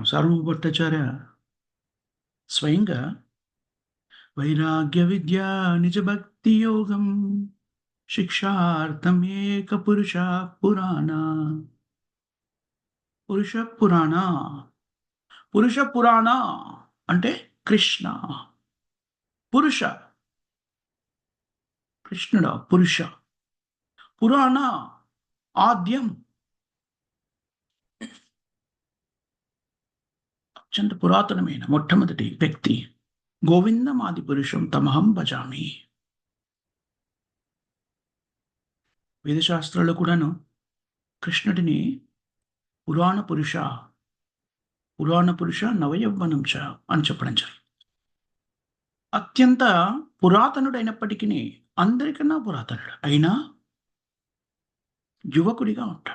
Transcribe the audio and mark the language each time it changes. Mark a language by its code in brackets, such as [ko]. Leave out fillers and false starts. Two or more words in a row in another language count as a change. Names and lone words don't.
[sa] సార్వభౌమ భట్టాచార్య స్వయంగా వైరాగ్య విద్యా నిజ భక్తి యోగం శిక్షార్థమేక పురాణ పురుష పురాణ పురుష పురాణ [te] అంటే కృష్ణ పురుష కృష్ణుడు [sa] పురుష పురాణ ఆద్యం [te] అత్యంత పురాతనమైన మొట్టమొదటి వ్యక్తి [sa] గోవిందమాది పురుషం తమహం భజామి. [te] వేదశాస్త్రాల్లో కూడాను కృష్ణుడిని [sa] పురాణ పురుష నవయవ్వనం చ [te] అని చెప్పడం జరిగింది. అత్యంత పురాతనుడైనప్పటికీ అందరికన్నా పురాతనుడు అయినా యువకుడిగా ఉంటాడు.